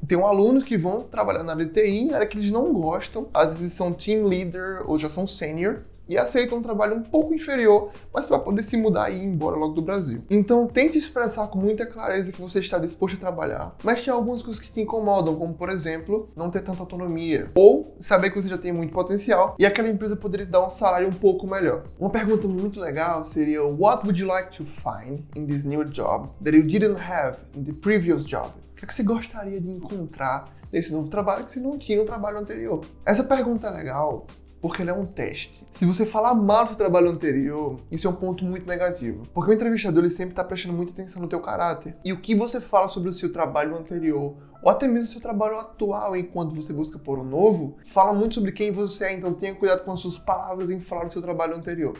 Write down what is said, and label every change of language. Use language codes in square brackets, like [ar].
[pt] Tem alunos que vão trabalhar na área de TI, área que eles não gostam, às vezes são team leader ou já são senior, e aceitam um trabalho um pouco inferior, mas para poder se mudar e ir embora logo do Brasil. Então, tente expressar com muita clareza que você está disposto a trabalhar, mas tem algumas coisas que te incomodam, como, por exemplo, não ter tanta autonomia, ou saber que você já tem muito potencial e aquela empresa poderia te dar um salário um pouco melhor. Uma pergunta muito legal seria: [en] What would you like to find in this new job that you didn't have in the previous job? [pt] O que é que você gostaria de encontrar nesse novo trabalho que você não tinha no trabalho anterior? Essa pergunta é legal porque ele é um teste. Se você falar mal do seu trabalho anterior, isso é um ponto muito negativo. Porque o entrevistador ele sempre está prestando muita atenção no teu caráter. E o que você fala sobre o seu trabalho anterior, ou até mesmo o seu trabalho atual enquanto você busca por um novo, fala muito sobre quem você é, então tenha cuidado com as suas palavras em falar do seu trabalho anterior.